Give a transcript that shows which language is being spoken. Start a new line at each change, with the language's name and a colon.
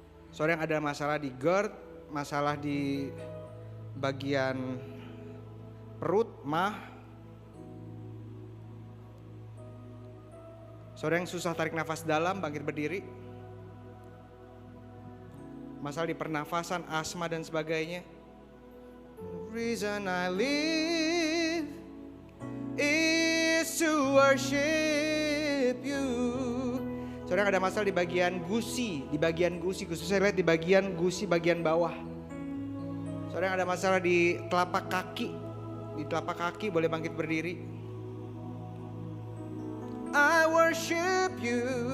Indonesian: Saudara yang ada masalah di GERD, masalah di bagian perut, mah. Saudara yang susah tarik nafas dalam, bangkit berdiri. Masalah di pernafasan, asma dan sebagainya.
English: Reason I live is to worship you.
Indonesian: Saudara yang ada masalah di bagian gusi, khusus saya lihat di bagian gusi bagian bawah. Saudara yang ada masalah di telapak kaki boleh bangkit berdiri.
English: I worship you.